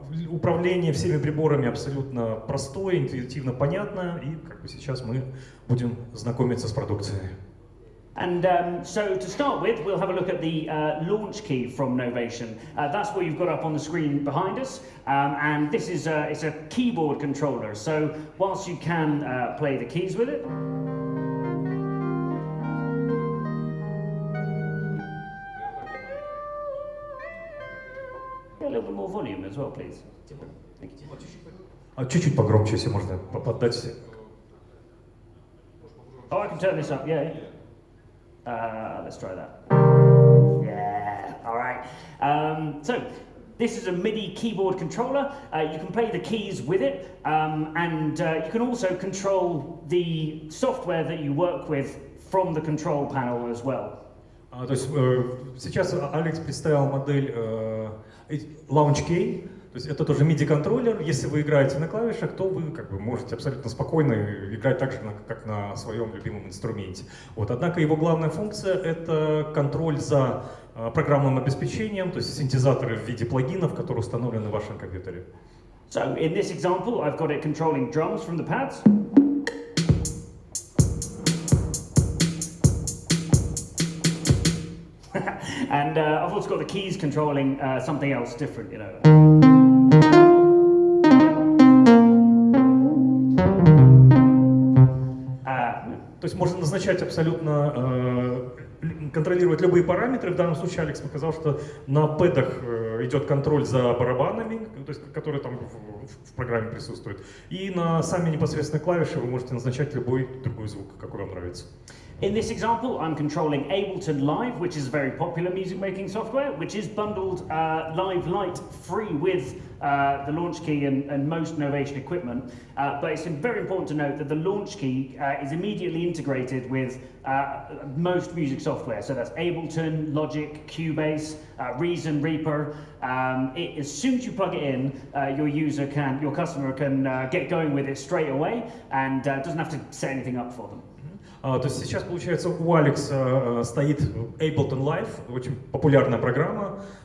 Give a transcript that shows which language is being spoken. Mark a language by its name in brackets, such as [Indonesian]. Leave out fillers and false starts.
[Russian] Управление всеми приборами абсолютно простое, интуитивно понятно, и сейчас мы будем знакомиться с продукцией. [English] And so to start with, we'll have a look at the launch key from Novation. That's what you've got up on the screen behind us, and this is it's a keyboard controller. So whilst you can play the keys with it, get a little bit more volume as well, please. Thank you. [Russian] Чуть-чуть погромче, если можно поддать. [English] Oh, I can turn this up, yeah. Let's try that. Yeah, all right. So this is a MIDI keyboard controller. You can play the keys with it, and you can also control the software that you work with from the control panel as well. [Russian] То есть сейчас Алекс представил модель Launch key, то есть это тоже MIDI-контроллер. Если вы играете на клавишах, то вы как бы можете абсолютно спокойно играть так же, как на своем любимом инструменте. Вот. Однако его главная функция — это контроль за программным обеспечением, то есть синтезаторы в виде плагинов, которые установлены в вашем компьютере. [English] So in this example, I've got it controlling drums from the pads. And I've also got the keys controlling something else different, you know. [Russian] То есть можно назначать абсолютно, контролировать любые параметры. В данном случае Алекс показал, что на пэдах идет контроль за барабанами, то есть, которые там в программе присутствуют. И на сами непосредственно клавиши вы можете назначать любой другой звук, какой вам нравится. [English] In this example, I'm controlling Ableton Live, which is a very popular music making software, which is bundled Live Lite free with the launch key and most Novation equipment. But it's very important to note that the launch key is immediately integrated with most music software. So that's Ableton, Logic, Cubase, Reason, Reaper. As soon as you plug it in, your customer can get going with it straight away and doesn't have to set anything up for them. [Russian] То есть сейчас, получается, у Алекса стоит Ableton Live, очень популярная программа.